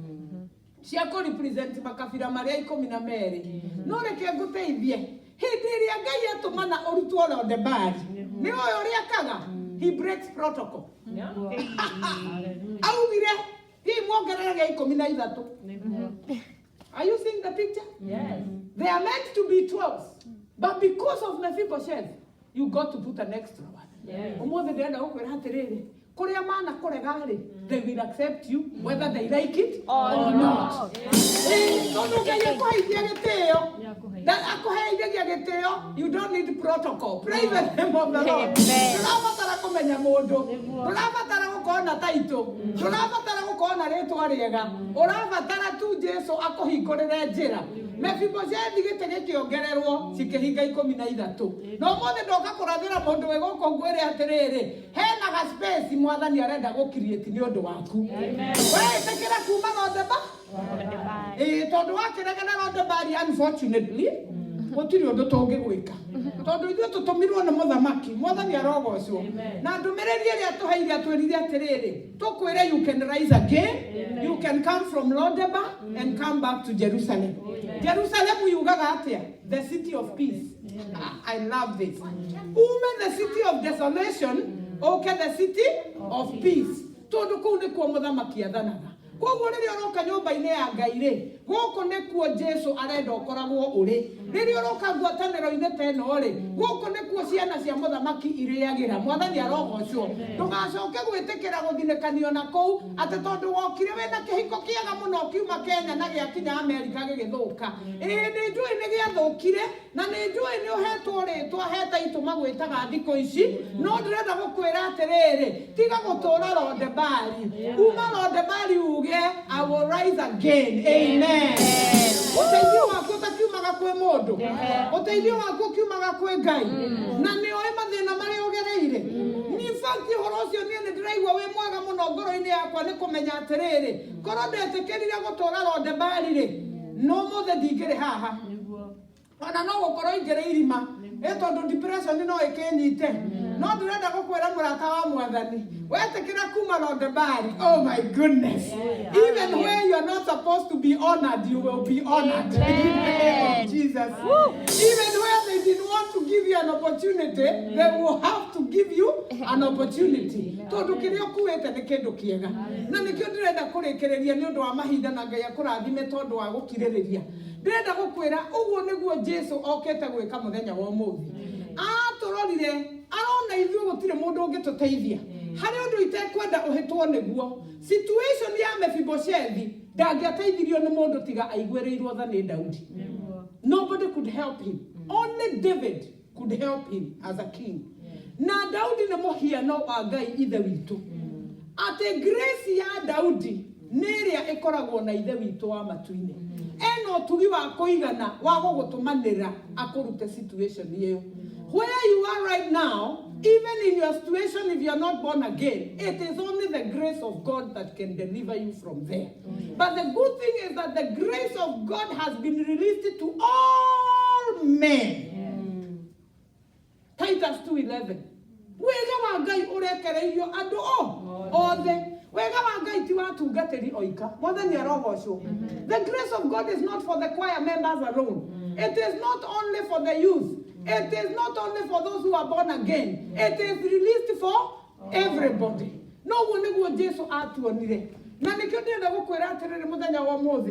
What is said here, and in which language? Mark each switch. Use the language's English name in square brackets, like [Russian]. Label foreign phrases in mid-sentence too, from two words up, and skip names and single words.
[Kikuyu] cia ku represent makabira maria 12 no reke nguteithie hindi iria Ngai atumana urutwo Lodebari ni oyo uria kaga [English] he breaks protocol [Kikuyu] augire ti mwongererege 13. [English] Are you seeing the picture? Yes. They are meant to be 12 but because of Mephibosheth you got to put an extra one. [Kikuyu] Omothe ndenda gukwira hatiriri kuria mana kurega ri [English] they will accept you whether they like it or not. [Kikuyu] No ngai akuheithia gitio akuheithia gitio [English] you don't need protocol. Praise the name of the Lord. [Kikuyu] Turabatara kumenya mundu turabatara gukona taito turabatara gukona ritwa riega urabatara tu Jesu akuhingurire njira. Mephibosheth gitege kiongererwo cikihinga 13 no mothe ndoka kurathira mundu we guko ngwire atiriri hena ga space mwathani arenda [English] go create [Kikuyu] ni undu waku we tekera kuma Lodebari tondu wakiregana Lodebari unfortunately gutiri undu tongi gwika tondu ithu tutumirwo ni muthamaki mwathani arogocwo na ndumiriri iria tuheire atwirire atiriri tukwire [English] you can rise again. You can come from Lodebari and come back to Jerusalem. Jerusalem [Kikuyu] yugaga atia [English] the city of peace. I love this. The city of desolation, okay, the city of peace. [Kikuyu] Tondu kuu ni kuo muthamaki athanaga koguo riria uroka nyumba-ini ya Ngai ri guku ni kuo Jesu arenda ukoragwo uri riria uroka ngwataniro-ini teno ri guku ni kuo ciana cia muthamaki iriagira mwathani arogocwo ndugacoke gwitikira guthinikanio na kuu ati tondu wokire wina kihiko kiega muno kiuma Kenya na giakinya Amerika gigithuka ni njui ni giathukire na ni njui ni uhetwo ritwa heta ituma gwitaga thiko ici no ndirenda gukwira atiriri tiga gutura Lodebari uma Lodebari uge [English] I will rise again. Amen. [Kikuyu] Uteithio wako utakiumaga kwe mundu uteithio wako ukiumaga kwe Ngai na ni oe mathina mari ugereire ni fakti horo ucio ni ndiraigua wi mwega muno ngoro-ini yakwa ni kumenya atiriri korwo ndetikirire gutura Lodebari ri no muthe ndingiri haha ona no gukorwo ingire irima tondu depression no ikinyite no ndirenda gukwira murata wa mwathani wetikira kuma Lodebari. [English] Oh my goodness. Even where you are not supposed to be honored, you will be honored in the name of Jesus. Even where they didn't want to give you an opportunity, they will have to give you an opportunity. [Kikuyu] Tondu kirio kuwete ni kindu kiega na nikio ndirenda kurikiriria ni undu wa mahinda na Ngai akurathime tondu wa gukiririria. Ndirenda gukwira uguo niguo Jesu okete gwika muthenya wa umuthi aturorire arona ithuĩ gutire mundu ungituteithia hari undu itekwenda uhitwo niguo. Situation ya Mephibosheth ndangiateithirio ni mundu tiga aiguĩrĩirwo tha ni Daudi. [English] Nobody could help him. Only David could help him as a king. [Kikuyu] na Daudi nĩ mũhiano wa Ngai ithe witũ atĩ grace ya Daudi nĩ ĩrĩa ĩkoragwo na ithe witũ wa matu-inĩ ena ũtugi wa kũigana wa gũgũtũmanĩra akũrute situation ĩyo. [English] Where you are right now, even in your situation, if you are not born again, it is only the grace of God that can deliver you from there. But the good thing is that the grace of God has been released to all men. Titus 2:11. [Kikuyu] Wega wa Ngai ũrekereirio andũ othe. Wega wa Ngai ti watungatĩri oika. Mwathani arogocwo. [English] The grace of God is not for the choir members alone. It is not only for the youth. It is not only for those who are born again. It is released for everybody. No one [Kikuyu] nĩguo Jesu atuonire. Na nĩkĩo ndĩrenda gũkwĩra atĩrĩrĩ mũthenya wa ũmũthĩ.